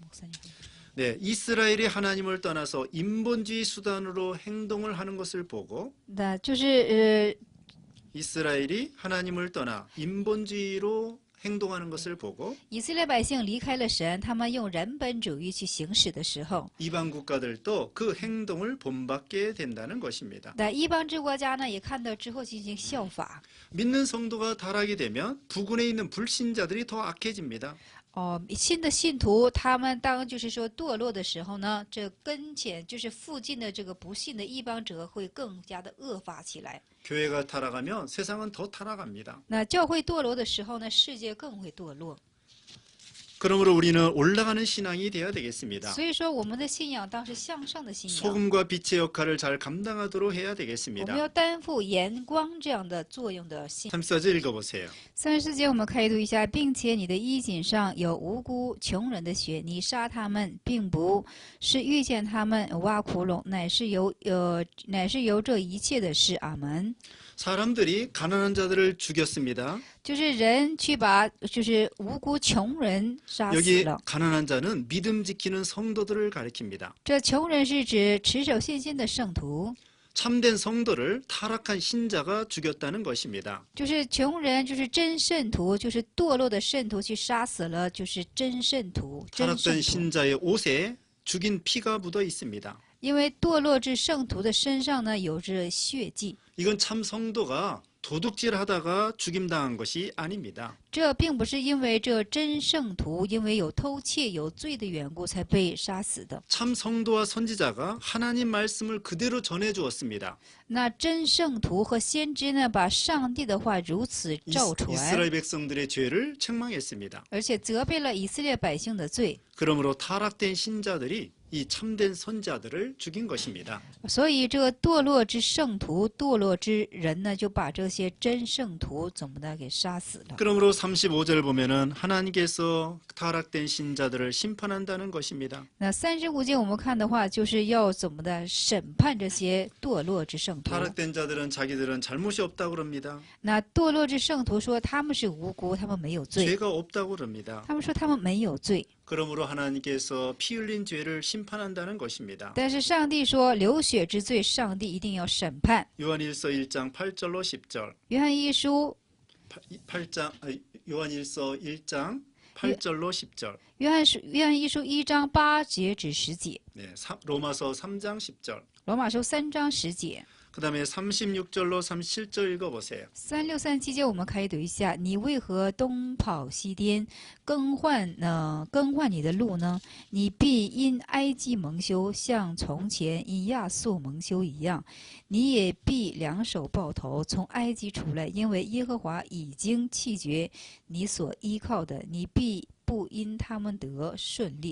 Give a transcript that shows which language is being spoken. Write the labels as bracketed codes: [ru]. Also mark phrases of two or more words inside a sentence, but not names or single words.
[ko] 네, 이스라엘이 하나님을 떠나서 인본주의 수단으로 행동을 하는 것을 보고 [zh] 那就是 [ko] 이스라엘이 하나님을 떠나 인본주의로 행동하는 것을 보고 [zh] 以色列百姓离开了神，他们用人本主义去行使的时候， [ko] 이방 국가들도 그 행동을 본받게 된다는 것입니다. [zh] 那一邦之国家呢也看到之后进行效法。 [ko] 믿는 성도가 타락이 되면 부근에 있는 불신자들이 더 악해집니다. [zh] 新的信徒他们当就是说堕落的时候呢，这跟前就是附近的这个不信的异邦者会更加的恶化起来。 [ko] 교회가 타락하면 세상은 더 타락합니다. [zh] 那教会堕落的时候呢，世界更会堕落。 [ko] 그러므로 우리는 올라가는 신앙이 되어야 되겠습니다. [zh] 所以说，我们的信仰当是向上的信仰。 [ko] 소금과 빛의 역할을 잘 감당하도록 해야 [zh] 我们 [ko] 되겠습니다. [zh] 要担负盐光这样的作用的信。 [ko] 34절 읽어보세요. [zh] 34 节我们开读一下，并且你的衣襟上有无辜穷人的血，你杀他们，并不是遇见他们挖窟窿，乃是由这一切的事。阿门。 [ko] 사람들이 가난한 자들을 죽였습니다. [zh] 就是人去把就是无辜穷人杀死 [ko] 여기 [zh] 了。 [ko] 가난한 자는 믿음 지키는 성도들을 가리킵니다. [zh] 这穷人是指持守信心的圣徒， [ko] 참된 성도를 타락한 신자가 죽였다는 것입니다. [zh] 就是穷人，就是真圣徒，就是堕落的圣徒去杀死了，就是真圣徒、真圣 [ko] 타락된 [zh] 徒。 [ko] 신자의 옷에 죽인 피가 묻어 있습니다. [zh] 因为堕落至圣徒的身上呢有着血迹， [ko] 이건 참 성도가 도둑질하다가 죽임당한 것이 아닙니다. [zh] 这并不是因为这真圣徒因为有偷窃有罪的缘故才被杀死的。 [ko] 참 성도와 선지자가 하나님 말씀을 그대로 전해 주었습니다. [zh] 那真圣徒和先知呢，把上帝的话如此照传， [ko] 이스라엘 백성들의 죄를 책망했습니다. [zh] 而且责备了以色列百姓的罪。 [ko] 그러므로 타락된 신자들이 이 참된 선자들을 죽인 것입니다. [zh] 所以这个堕落之圣徒、堕落之人呢，就把这些真圣徒怎么的给杀死了。 [ko] 그러므로 35절 보면은 하나님께서 타락된 신자들을 심판한다는 것입니다. [zh] 那35节我们看的话，就是要怎么的审判这些堕落之圣徒。 [ko] 타락된 자들은 자기들은 잘못이 없다고 그럽니다. [zh] 那堕落之圣徒说他们是无辜，他们没有罪。 [ko] 죄가 없다고 그럽니다. [zh] 他们说他们没有罪， [ko] 그러므로 하나님께서 피 흘린 죄를 심판한다는 것입니다. [zh] 但是上帝说流血之罪，上帝一定要审判。 [ko] 요한일서 1장 8절로 10절. [zh] 约翰一书， [ko] 요한일서 1장 8절로 10절. [zh] 约翰一书1章8节至10节， [ko] 네, 로마서 3장 10절. [zh] 罗马书3章10节。 [ko] 그다음에 36절로 37절 읽어 보세요. [zh] 36、37 节我们可以读一下：你为何东跑西颠，更换你的路呢？你必因埃及蒙羞，像从前因亚述蒙羞一样。你也必两手抱头，从埃及出来，因为耶和华已经弃绝你所依靠的，你必不因他们得顺利。